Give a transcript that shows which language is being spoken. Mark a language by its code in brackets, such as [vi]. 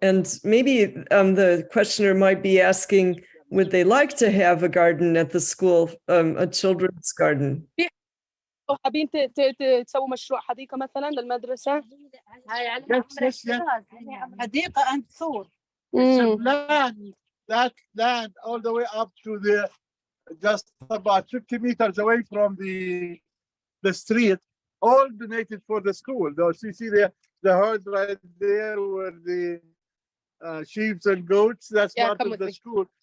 [en] And maybe the questioner might be asking, would they like to have a garden at the school, a children's garden? [ar] حابين تسووا مشروع حديقة مثلا للمدرسة؟ [en] Yes. حديقة and Thor. It's a land, that land all the way up to the just about 50 meters away from the street, all donated for the school. Those you see the herd right there where the sheep and goats, that's part of the school.